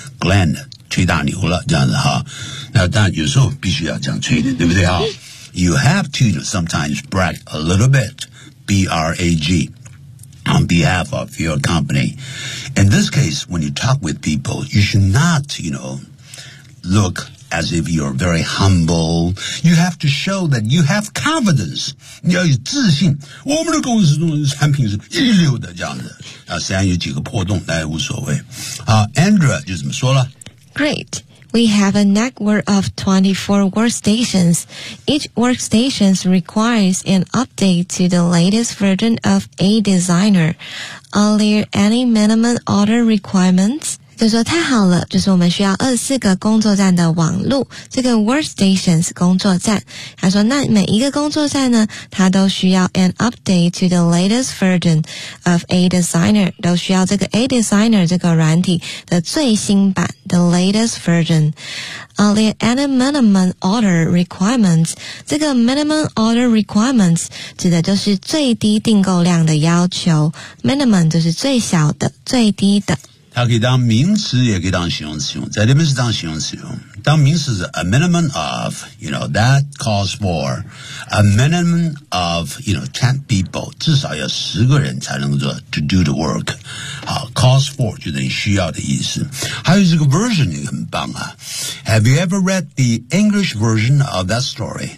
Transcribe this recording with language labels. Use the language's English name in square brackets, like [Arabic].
[Chinese] Glenn 吹大牛了，这样子哈。那当然有时候必须要这样吹的，对不对哈？ [English] You have to sometimes brag a little bit, brag, on behalf of your company. In this case, when you talk with people, you should not, you know, look. As if you're very humble, you have to show that you have confidence. [Chinese] 你要有自信。我们的公司中的产品是一流的，这样子。啊，虽然有几个破洞，但也无所谓。啊 ，Andrea 就怎么说了 [English] ？Great. We have a network of 24 workstations. Each workstation requires an update to the latest version of a designer. Are there any minimum order requirements? [Chinese] 就说太好了，就是我们需要24个工作站的网路，这个 workstations 工作站。他说那每一个工作站呢，它都需要 [English] an update to the latest version of a designer, [Chinese] 都需要这个 a designer 这个软体的最新版 [English] the latest version。 Are there any minimum order requirements? [Chinese] 这个 minimum order requirements 指的就是最低订购量的要求。Minimum 就是最小的、最低的。它可以当名词，也可以当形容词用，在这边是当形容词用。当名词是 [English] a minimum of, you know, that calls for a minimum of, you know, 10 people, [Chinese] 至少要十个人才能做 [English] to do the work. [Chinese] 好 calls for 就等于需要的意思。还有这个 version 也很棒啊。 [English] Have you ever read the English version of that story?